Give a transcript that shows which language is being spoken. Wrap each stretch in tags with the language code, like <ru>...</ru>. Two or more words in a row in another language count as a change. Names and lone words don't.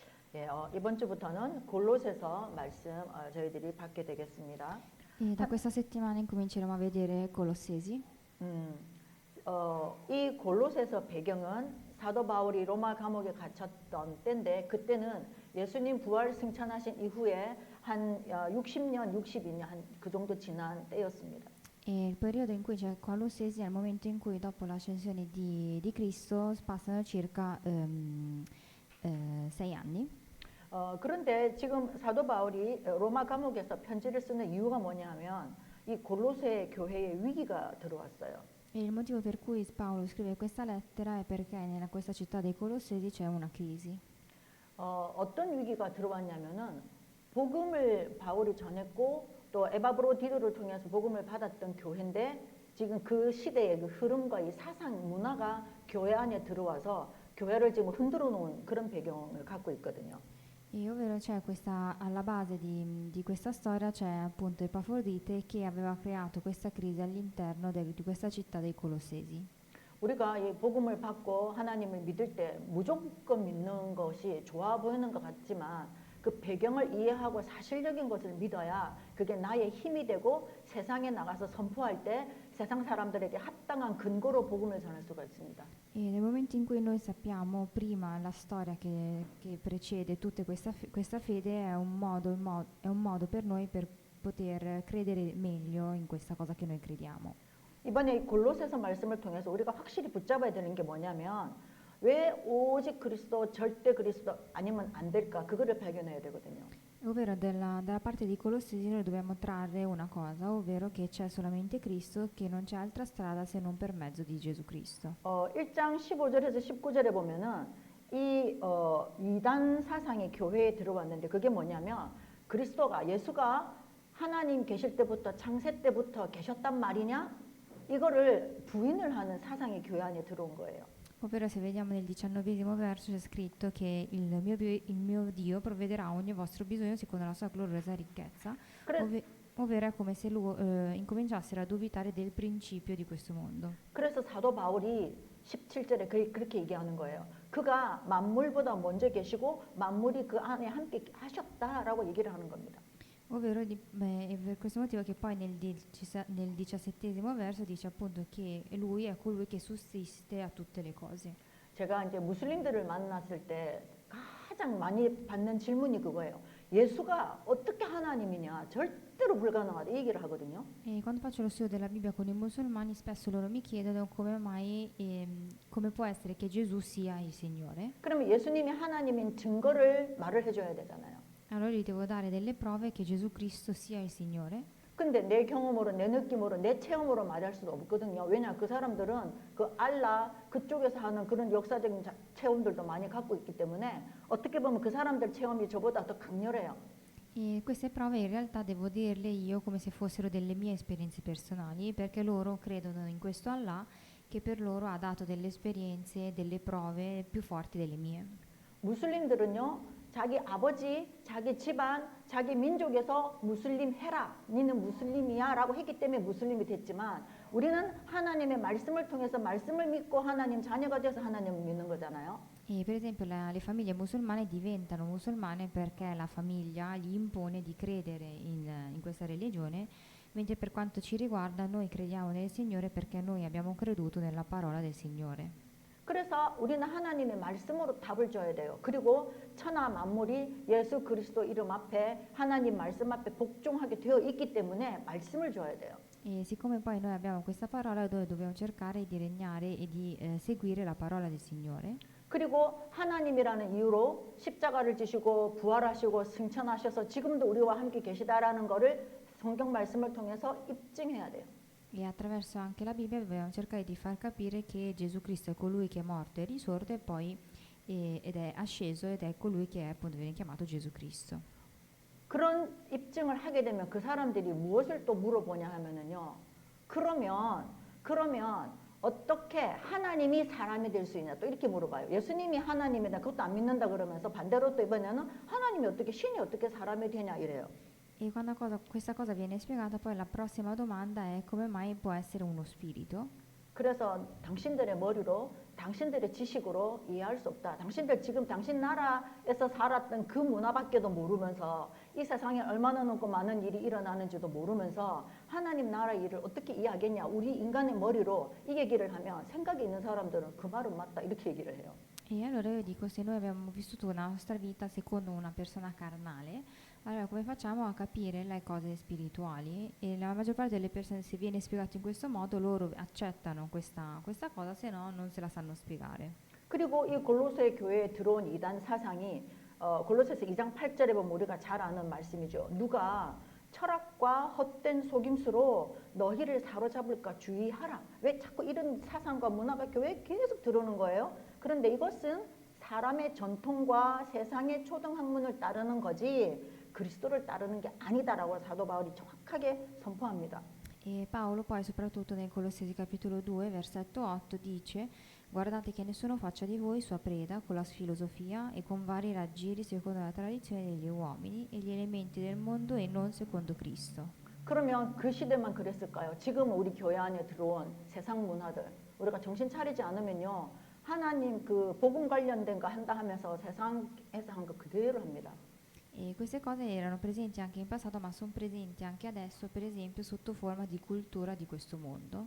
<ko>예, 이번 주부터는 골로새서 말씀 저희들이 받게 되겠습니다.</ko> <it>E da questa settimana incominceremo a vedere Colossesi.</it> <ko>음, 이 골로새서 배경은 사도 바울이 로마 감옥에 갇혔던 때인데 그때는 예수님 부활 승천하신 이후에 한 60년, 62년 그 정도 지난 때였습니다.</ko> <it>E il periodo in cui c'è Colossesi è il momento in cui dopo l'ascensione di Cristo passano circa 6 anni.</it> <ko>그런데 지금 사도 바울이 로마 감옥에서 편지를 쓰는 이유가 뭐냐면 이 골로새 교회에 위기가 들어왔어요.</ko> <it>E il motivo per cui Paolo scrive questa lettera è perché in questa città dei Colossesi c'è una crisi.</it> <ko>어떤 위기가 들어왔냐면은 복음을 바울이 전했고 또 에바브로디도를 통해서 복음을 받았던 교회인데 지금 그 si대의 그 흐름과 이 사상 문화가 교회 안에 들어와서 교회를 지금 흔들어 놓은 그런 배경을 갖고 있거든요.</ko> <it>E ovvero c'è questa, alla base di questa storia c'è appunto Epafrodite che aveva creato questa crisi all'interno di questa città dei Colossesi.</it> <ko>우리가 이 복음을 받고 하나님을 믿을 때 무조건 믿는 것이 좋아 보이는 것 같지만 그 배경을 이해하고 사실적인 것을 믿어야 그게 나의 힘이 되고 세상에 나가서 선포할 때 세상 사람들에게 합당한 근거로 복음을 전할 수가 있습니다.</ko> <it>E nel momento in cui noi sappiamo prima la storia che precede tutta questa fede è un modo per noi per poter credere meglio in questa cosa che noi crediamo.</it> <ko>이번에 이 골로새서 말씀을 통해서 우리가 확실히 붙잡아야 되는 게 뭐냐면 왜 오직 그리스도 절대 그리스도 아니면 안 될까 그거를 발견해야 되거든요.</ko> <it>Ovvero dalla parte di Colossesi noi dobbiamo trarre una cosa, ovvero che c'è solamente Cristo, che non c'è altra strada se non per mezzo di Gesù Cristo.</it> <ko>1장 15절에서 19절에 보면은 이 이단 사상이 교회에 들어왔는데 그게 뭐냐면 그리스도가 예수가 하나님 계실 때부터 창세 때부터 계셨단 말이냐? 이거를 부인을 하는 사상이 교회 안에 들어온 거예요.</ko> <it>Ovvero se vediamo nel 19° verso c'è scritto che il mio Dio provvederà a ogni vostro bisogno secondo la sua gloriosa ricchezza, ovvero è come se incominciassero a dubitare del principio di questo mondo.</it> <ko>그래서 사도 바울이 17절에 그렇게 얘기하는 거예요. 그가 만물보다 먼저 계시고 만물이 그 안에 함께 하셨다라고 얘기를 하는 겁니다.</ko> <it>Ovvero è per questo motivo che poi nel 17° verso dice appunto che lui è colui che sussiste a tutte le cose.</it> <ko>제가 이제 무슬림들을 만났을 때 가장 많이 받는 질문이 그거예요. 예수가 어떻게 하나님이냐? 절대로 불가능하다 이 얘기를 하거든요.</ko> <it>E quando faccio lo studio della Bibbia con i musulmani spesso loro mi chiedono come può essere che Gesù sia il Signore.</it> <ko>그러면 예수님이 하나님인 증거를 말을 해줘야 되잖아요.</ko> <it>Allora gli devo dare delle prove che Gesù Cristo sia il Signore.</it> <ko>근데 내 경험으로 내 느낌으로 내 체험으로 말할 수도 없거든요. 왜냐 그 사람들은 그 알라 그쪽에서 하는 그런 역사적인 체험들도 많이 갖고 있기 때문에 어떻게 보면 그 사람들 체험이 저보다 더 강렬해요.</ko> <it>E queste prove in realtà devo dirle io come se fossero delle mie esperienze personali, perché loro credono in questo Allah che per loro ha dato delle esperienze, delle prove più forti delle mie.</it> <ko>무슬림들은요. 자기 아버지, 자기 집안, 자기 민족에서 무슬림 해라. 니는 무슬림이야 라고 했기 때문에 무슬림이 됐지만 우리는 하나님의 말씀을 통해서 말씀을 믿고 하나님 자녀가 돼서 하나님을 믿는 거잖아요.</ko> <it>E per esempio le famiglie musulmane diventano musulmane perché la famiglia gli impone di credere in questa religione, mentre per quanto ci riguarda noi crediamo nel Signore perché noi abbiamo creduto nella parola del Signore.</it> <ko>그래서 우리는 하나님의 말씀으로 답을 줘야 돼요. 그리고 천하 만물이 예수 그리스도 이름 앞에 하나님 말씀 앞에 복종하게 되어 있기 때문에 말씀을 줘야 돼요.</ko> <it>E siccome poi noi abbiamo questa parola, noi dobbiamo cercare di regnare e di seguire la parola del Signore.</it> <ko>그리고 하나님이라는 이유로 십자가를 지시고 부활하시고 승천하셔서 지금도 우리와 함께 계시다라는 거를 성경 말씀을 통해서 입증해야 돼요.</ko> <it>E attraverso anche la Bibbia dobbiamo cercare di far capire che Gesù Cristo è colui che è morto e risorto ed è asceso ed è colui che appunto viene chiamato Gesù Cristo.</it> <ko>그런 입증을 하게 되면 그 사람들이 무엇을 또 물어보냐 하면은요. 그러면 어떻게 하나님이 사람이 될 수 있냐 또 이렇게 물어봐요. 예수님이 하나님이다 그것도 안 믿는다 그러면서 반대로 또 이번에는 하나님이 어떻게 신이 어떻게 사람이 되냐 이래요.</ko> <it>E quando questa cosa viene spiegata, poi la prossima domanda è come mai può essere uno spirito?</it> <ko>그래서 당신들의 머리로, 당신들의 지식으로 이해할 수 없다. 당신들 지금 당신 나라에서 살았던 그 문화밖에도 모르면서 이 세상에 얼마나 높고 많은 일이 일어나는지도 모르면서 하나님 나라 일을 어떻게 이해하겠냐. 우리 인간의 머리로 이 얘기를 하면 생각이 있는 사람들은 그 말은 맞다 이렇게 얘기를 해요.</ko> <it>E allora io dico, se noi abbiamo vissuto la nostra vita secondo una persona carnale, allora come facciamo a capire le cose spirituali? E la maggior parte delle persone, se viene spiegato in questo modo, loro accettano questa cosa, se no non se la sanno spiegare.</it> <ko>그리고 이 골로새 교회에 들어온 이단 사상이 골로새서 2장 8절에 보면 우리가 잘 아는 말씀이죠. 누가 철학과 헛된 속임수로 너희를 사로잡을까 주의하라. 왜 자꾸 이런 사상과 문화가 교회에 계속 들어오는 거예요? 그런데 이것은 사람의 전통과 세상의 초등학문을 따르는 거지 그리스도를 따르는 게 아니다라고 사도 바울이 정확하게 선포합니다.</ko> <it>E Paolo poi soprattutto nel Colossesi capitolo 2 versetto 8 dice: guardate che nessuno faccia di voi sua preda con la filosofia e con vari raggiri secondo la tradizione degli uomini e gli elementi del mondo e non secondo Cristo.</it> <ko>그러면 그 시대만 그랬을까요? 지금 우리 교회 안에 들어온 세상 문화들 우리가 정신 차리지 않으면요 하나님 그 복음 관련된 거 한다 하면서 세상에서 한 거 그대로 합니다.</ko> <it>E queste cose erano presenti anche in passato, ma sono presenti anche adesso, per esempio, sotto forma di cultura di questo mondo.</it>